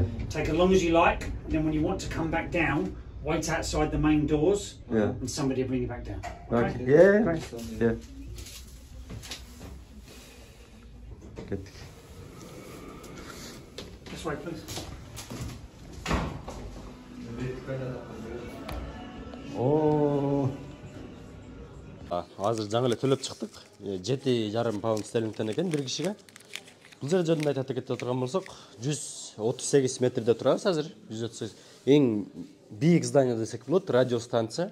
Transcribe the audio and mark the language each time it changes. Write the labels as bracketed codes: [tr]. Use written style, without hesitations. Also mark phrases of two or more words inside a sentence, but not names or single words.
[en] Take as long as you like, and then when you want to come back down, wait outside the main doors, Yeah. and somebody will bring you back down. Okay. Yeah. Yeah. Kettik. This way, please. О. [ky] Азыр жаңы эле төлөп чыктык. 7,5 паунд стерлингтен экен бир кишиге. Бул жер жөнүндө айтып кетип турган болсок, 138 метрде турабыз азыр. 138. Эң бийик здание десек болот, радио станция.